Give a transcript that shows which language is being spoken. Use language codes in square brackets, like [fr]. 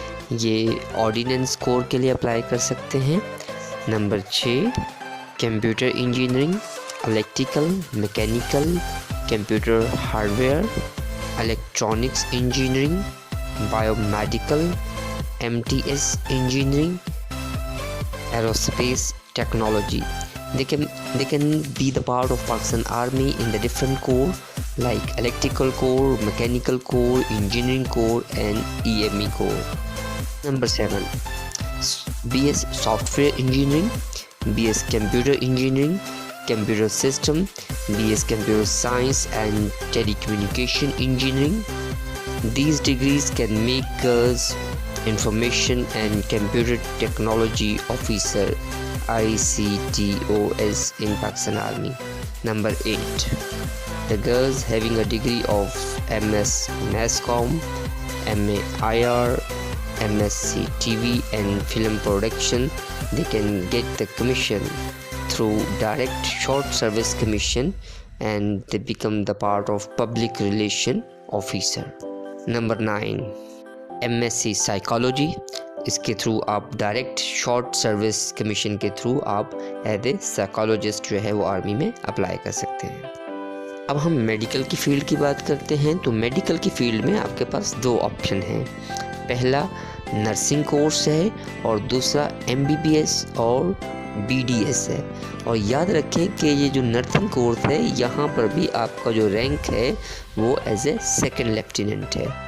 [ur] یہ آرڈیننس کور کے لیے اپلائی کر سکتے ہیں۔ [en] Number 6 computer engineering, electrical, mechanical, computer hardware, electronics engineering, biomedical, MTS engineering, aerospace technology. They can be the part of Pakistan Army in the different corps like electrical corps, mechanical corps, engineering corps and EME corps. Number 7 BS software engineering, BS computer engineering, computer system, BS computer science and telecommunication engineering. These degrees can make us Information and Computer Technology Officer ICTOS in Pakistan Army. Number 8 the girls having a degree of MS Masscom, MA IR, MSc TV and Film Production, they can get the commission through Direct Short Service Commission and they become the part of Public Relation Officer. [ur] Number 9 MSc psychology, اس کے through آپ direct short service commission کے through آپ [en] as a psychologist [ur] جو ہے وہ army میں apply کر سکتے ہیں۔ اب ہم میڈیکل کی فیلڈ کی بات کرتے ہیں تو میڈیکل کی فیلڈ میں آپ کے پاس 2 آپشن ہیں، پہلا نرسنگ کورس ہے اور دوسرا MBBS اور BDS ہے۔ اور یاد رکھیں کہ یہ جو نرسنگ کورس ہے یہاں پر بھی آپ کا جو رینک ہے وہ ایز اے سیکنڈ لیفٹیننٹ ہے۔